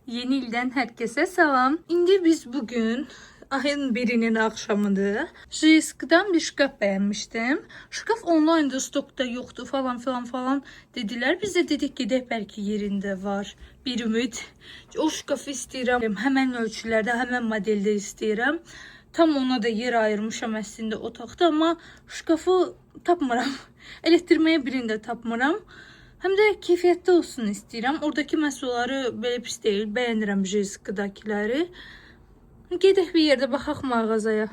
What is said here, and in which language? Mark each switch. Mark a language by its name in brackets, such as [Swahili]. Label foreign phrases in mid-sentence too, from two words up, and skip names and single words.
[Turkish] Yeni ildən herkese salam. İndi biz bugün ayın birinin akşamıdır. JSK'dan bir şkaf beğenmiştim. Şkaf online'da stokta yoktu falan dediler. Biz de dedik ki de belki yerinde var. [Azerbaijani] Bir ümit. O şkafı istəyirəm. [Turkish] Hemen ölçülerde, hemen modelde istəyirəm. [Azerbaijani] Tam ona da yer ayırmışam əslində otaqda, amma şkafı tapmıram. Elektirməyə birini də tapmıram. Hem de keyfiyyətli olsun istəyirəm. Oradakı məhsulları belə pis deyil. Bəyənirəm JSK-dakiləri. Gedək bir yerdə baxaq mağazaya.